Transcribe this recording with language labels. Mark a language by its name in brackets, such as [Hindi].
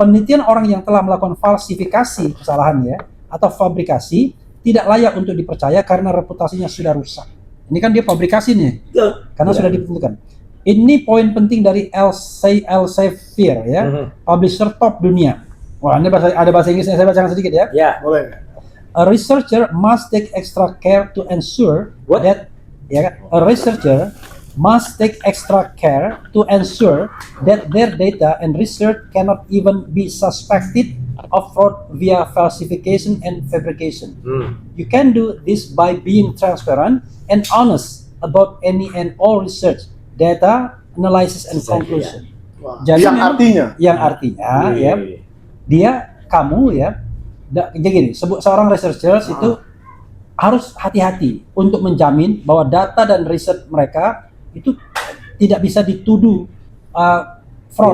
[Indonesian] Penelitian orang yang telah melakukan falsifikasi kesalahan ya atau fabrikasi tidak layak untuk dipercaya karena reputasinya sudah rusak. Ini kan dia fabrikasi nih, karena sudah ditentukan. Ini poin penting dari Elsevier ya, publisher top dunia. Wah, ini ada bahasa Inggrisnya, saya bacakan sedikit ya. Ya. Boleh. [English] A researcher must take extra care to ensure What? that a researcher must take extra care to ensure that their data and research cannot even be suspected of fraud via falsification and fabrication. You can do this by being transparent and honest about any and all research, data, analysis, and conclusion. Wah. [Indonesian] Jadi yang memang- artinya Yang artinya ya, dia kamu ya, jadi gini, seorang researchers itu harus hati-hati untuk menjamin bahwa data dan riset mereka itu tidak bisa dituduh fraud.